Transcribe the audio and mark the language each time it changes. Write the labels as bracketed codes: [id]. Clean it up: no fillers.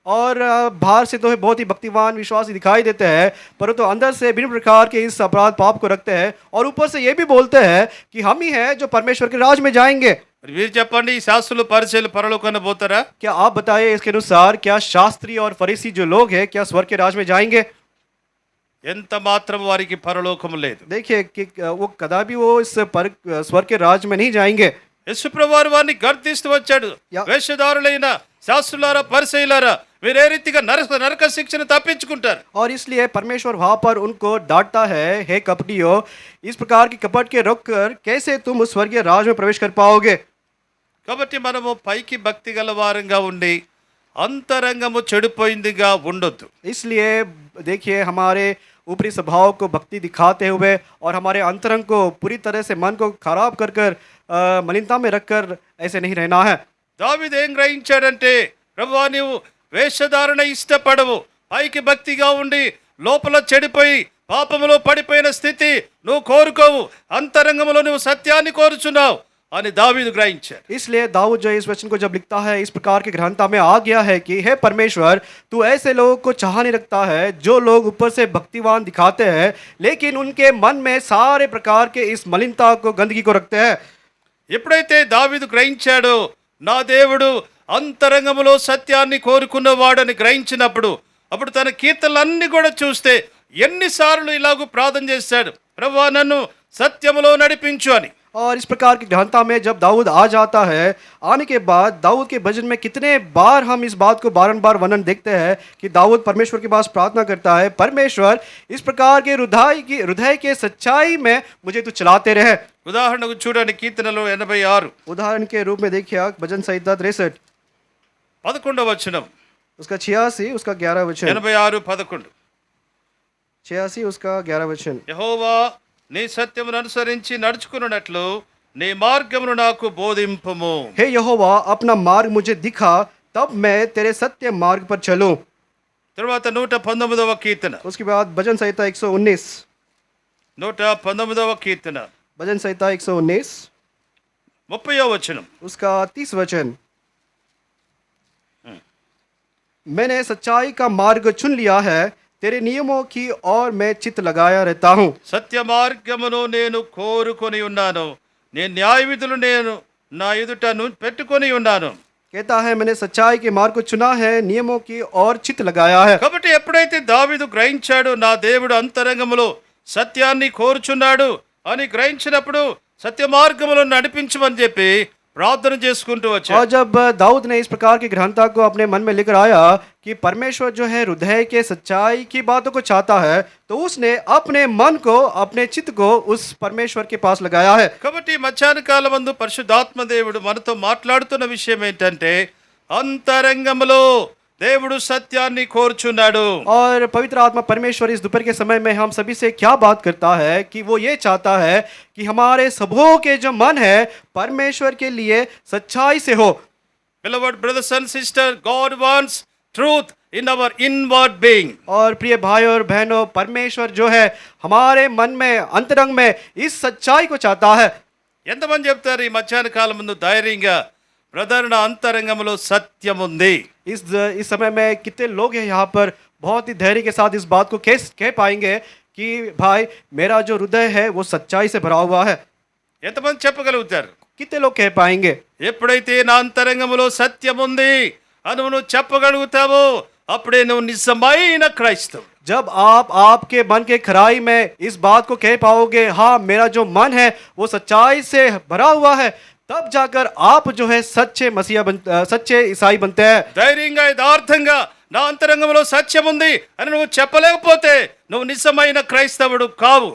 [hi] और बाहर से तो है बहुत ही भक्तिवान विश्वासी दिखाई देते हैं, परंतु अंदर से विभिन्न प्रकार के इस अपराध पाप को रखते हैं, और ऊपर से ये भी बोलते हैं कि हम ही हैं जो परमेश्वर के राज में जाएंगे। [te] మరి మీరు చెప్పండి, ఈ శాస్త్రులు పరిచయలు పరలోకాన్ని పోతారా? [hi] क्या आप बताइए इसके अनुसार क्या शास्त्री और फरीसी जो लोग हैं क्या स्वर्ग के राज में जाएंगे? [te] ఎంత మాత్రం వారికి పరలోకము లేదు. [hi] देखिए कि वो कदापि वो इस स्वर्ग के राज में नहीं जाएंगे। [te] యేసుప్రభువారు వారిని గర్దిస్తూ వచ్చాడు, యా- వేషధారులైన శాస్త్రులారా పరిసయ్యులారా, మీరు ఏ రీతిగా నరక శిక్షను తప్పించుకుంటారు. [hi] और इसलिए परमेश्वर वहाँ पर उनको डांटता है, हे कपटियों, इस प्रकार की कपट के रोक कर कैसे तुम उस स्वर्गीय राज में प्रवेश कर पाओगे? [te] కాబట్టి మనము పైకి భక్తి గల వారంగా ఉండి అంతరంగము చెడిపోయిందిగా ఉండొద్దు. [hi] इसलिए देखिए हमारे ऊपरी स्वभाव को भक्ति दिखाते हुए और हमारे अंतरंग को पूरी तरह से मन को खराब कर कर मलिनता में रखकर ऐसे नहीं रहना है। [te] దావీదు ఏం గ్రహించాడంటే, ప్రభువా నీవు వేషధారణ ఇష్టపడవు, పైకి భక్తిగా ఉండి లోపల చెడిపోయి పాపములో పడిపోయిన స్థితి నువ్వు కోరుకోవు, అంతరంగములో నువ్వు సత్యాన్ని కోరుచున్నావు అని దావీదు గ్రహించాడు. [hi] इसलिए दाऊद जो इस वचन को जब लिखता है, इस प्रकार की गहनता में आ गया है कि हे परमेश्वर, तू ऐसे लोगों को चाह नहीं रखता है जो लोग ऊपर से भक्तिवान दिखाते हैं, लेकिन उनके मन में सारे प्रकार के इस मलिनता को, गंदगी को रखते हैं। [te] ఎప్పుడైతే దావీదు గ్రహించాడో, నా దేవుడు అంతరంగములో సత్యాన్ని కోరుకున్నవాడని గ్రహించినప్పుడు, అప్పుడు తన కీర్తనలన్నీ కూడా చూస్తే ఎన్నిసార్లు ఇలాగూ ప్రార్థన చేశాడు, ప్రభువా నన్ను సత్యములో నడిపించు అని. [hi] और इस प्रकार की गहनता में जब दाऊद आ जाता है, आने के बाद दाऊद के भजन में कितने बार हम इस बात को बारंबार वर्णन देखते हैं कि दाऊद परमेश्वर के पास प्रार्थना करता है, परमेश्वर इस प्रकार के हृदय के सच्चाई में मुझे तू चलाते रहे। [te] ఉదాహరణకు చూడండి, కీర్తనలో 86 [hi] उदाहरण के रूप में देखिए भजन संहिता 63 [te] 11వ వచనం. [hi] उसका 86 उसका 11 वचन। 86:11 86 उसका 11 वचन। [te] యెహోవా నీ సత్యమును అనుసరించి నడుచుకున్నట్లు నీ మార్గమును నాకు బోధింపుము. [hi] हे यहोवा, अपना मार्ग मुझे दिखा, तब मैं तेरे सत्य मार्ग पर चलूं। [te] తర్వాత 119వ కీర్తన. [hi] उसके बाद भजन संहिता 119 [te] 119వ కీర్తన [hi] भजन संहिता 119 [te] 30వ వచనం. [hi] उसका 30 वचन। मैंने सच्चाई का मार्ग चुन लिया है, तेरे नियमों की और मैं चित्त लगाया रहता हूँ। [te] సత్య మార్గమును నేను కోరుకొని ఉన్నాను, నేను న్యాయ విధులు నేను నా ఎదుటను పెట్టుకొని ఉన్నాను. [hi] कहता है मैंने सच्चाई के मार्ग को चुना है, नियमों की और चित्त लगाया है। [te] కాబట్టి ఎప్పుడైతే దావీదు గ్రహించాడో నా దేవుడు అంతరంగములో సత్యాన్ని కోరుచున్నాడు అని గ్రహించినప్పుడు సత్య మార్గములో నడిపించమని చెప్పి ప్రార్థన చేసుకుంటూ [hi] और [te] వచ్చాడు. [hi] जब दाऊद ने इस प्रकार की गहनता को अपने मन में लेकर आया कि परमेश्वर जो है हृदय के सच्चाई की बातों को चाहता है, तो उसने अपने मन को, अपने चित्त को उस परमेश्वर के पास लगाया है। [te] కాబట్టి మధ్యాహ్న కాలమందు పరిశుద్ధాత్మ దేవుడు మనతో మాట్లాడుతున్న విషయం ఏంటంటే అంతరంగములో దేవుడు సత్యాన్ని కోరుచున్నాడు. [hi] और पवित्र आत्मा परमेश्वर इस दोपहर के समय में हम सभी से क्या बात करता है कि वो ये चाहता है कि हमारे सबों के जो मन है परमेश्वर के लिए सच्चाई से हो। [en] Beloved brothers and sisters, God wants truth in our inward being. [hi] और प्रिय भाई और बहनों, परमेश्वर जो है हमारे मन में, अंतरंग में इस सच्चाई को चाहता है। [te] ఎంతమంది చెప్తారు ఈ మధ్యాహ్న కాలం ముందు ధైర్యంగా బ్రదర్ నా అంతరంగంలో సత్యం ఉంది? [hi] इस समय में कितने लोग हैं यहाँ पर बहुत ही धैर्य के साथ इस बात को कह पाएंगे कि भाई मेरा जो हृदय है वो सच्चाई से भरा हुआ है? [te] ఎంతమంది చెప్పగలుగుతారు? [hi] कितने लोग कह पाएंगे? [te] ఎప్పుడైతే నా అంతరంగంలో సత్యం ఉంది అని నువ్వు చెప్పగలుగుతావో అప్పుడే నువ్వు నిజమైన క్రైస్తవు. [hi] जब आप आपके मन के खराई में इस बात को कह पाओगे, हाँ मेरा जो मन है वो सच्चाई से भरा हुआ है, तब जाकर आप जो है सच्चे ईसाई बनते हैं। [te] ధైర్యంగా యథార్థంగా నా అంతరంగంలో సత్యం ఉంది అని నువ్వు చెప్పలేకపోతే నువ్వు నిజమైన క్రైస్తవుడు కావు.